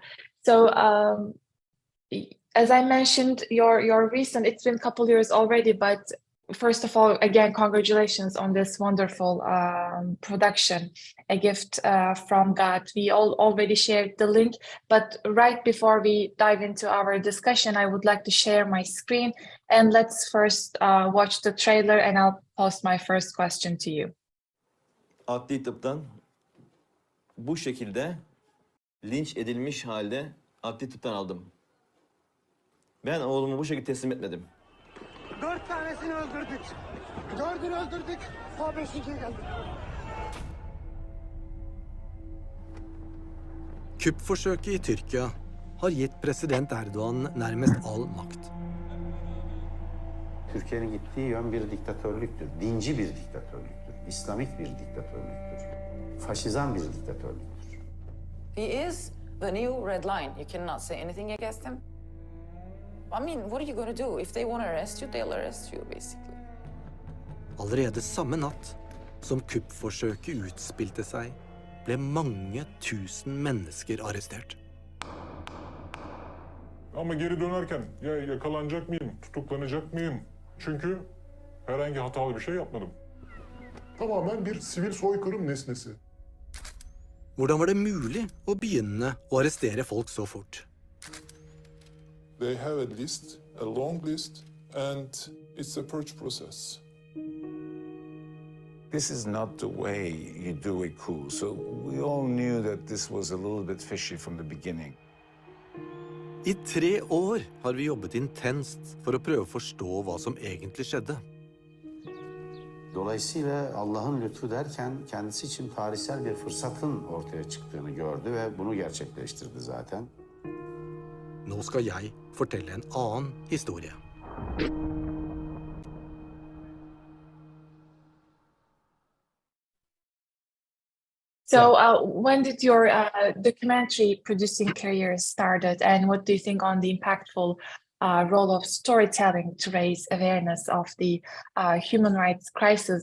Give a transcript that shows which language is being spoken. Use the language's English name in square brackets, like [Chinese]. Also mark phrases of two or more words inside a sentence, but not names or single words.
[English] So as I mentioned, your recent, it's been a couple years already, but first of all, again, congratulations on this wonderful production, A Gift from God. We all already shared the link, but right before we dive into our discussion, I would like to share my screen, and let's first watch the trailer, and I'll post my first question to you. [Turkish] Adli tıptan bu şekilde linç edilmiş halde adli tıptan aldım. Ben oğlumu bu şekilde teslim etmedim. 4 tanesini öldürdük. 4'ünü öldürdük. O 5'inci geldi. [Norwegian] Kuppforsøket i Tyrkia har gitt president Erdogan nærmest all makt. [Turkish] Türkiye'nin gittiği yön bir diktatörlüktür. Dinci bir diktatörlüktür. İslamik bir diktatörlüktür. Faşizan bir diktatörlüktür. [English] He is the new red line. You cannot say anything against him. I mean, what are you going to do? If they want to arrest you, they'll arrest you, basically. [Norwegian] Allerede samme natt som kuppforsøket utspilte seg, ble mange tusen mennesker arrestert. [Turkish] Ama geri dönerken ya yakalanacak mıyım, tutuklanacak mıyım? Çünkü herhangi hatalı bir şey yapmadım. Tamamen bir sivil soykırım nesnesi. [Norwegian] Hvordan var det mulig å begynne å arrestere folk så fort? [English] They have a list, a long list, and it's a purge process. This is not the way you do a coup, so we all knew that this was a little bit fishy from the beginning. [Norwegian] I 3 år har vi jobbet intenst for å prøve å forstå hva som egentlig skjedde. [Turkish] Dolayısıyla Allah'ın lütfu derken kendisi için tarihsel bir fırsatın ortaya çıktığını gördü ve bunu gerçekleştirdi zaten. [Norwegian] Nå skal jeg fortelle en annen historie. [English] So when did your documentary producing career started, and what do you think on the impactful role of storytelling to raise awareness of the human rights crisis?